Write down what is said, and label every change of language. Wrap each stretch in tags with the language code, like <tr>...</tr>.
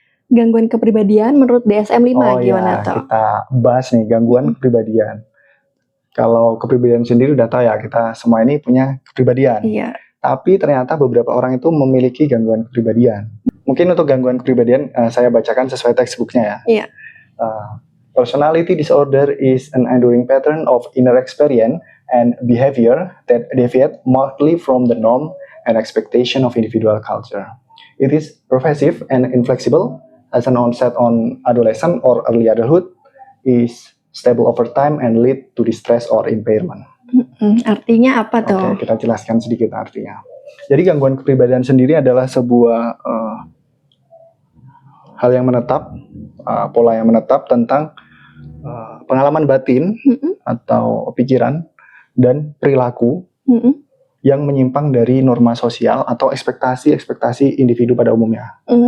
<id>Gangguan kepribadian menurut DSM 5 gimana tuh? Kita bahas nih gangguan kepribadian. Kalau kepribadian sendiri udah tahu ya, kita semua ini punya kepribadian. tapi ternyata beberapa orang itu memiliki gangguan kepribadian. Mungkin untuk gangguan kepribadian saya bacakan sesuai textbooknya ya. Iya.</id> <en>Personality disorder is an enduring pattern of inner experience and behavior that deviate markedly from the norm and expectation of individual culture. It is pervasive and inflexible, as an onset on adolescent or early adulthood, is stable over time and lead to distress or impairment.</en> <id>Artinya apa tuh? Oke, kita jelaskan sedikit artinya. Jadi gangguan kepribadian sendiri adalah sebuah hal yang menetap, pola yang menetap tentang pengalaman batin atau pikiran dan perilaku yang menyimpang dari norma sosial atau ekspektasi individu pada umumnya.</id>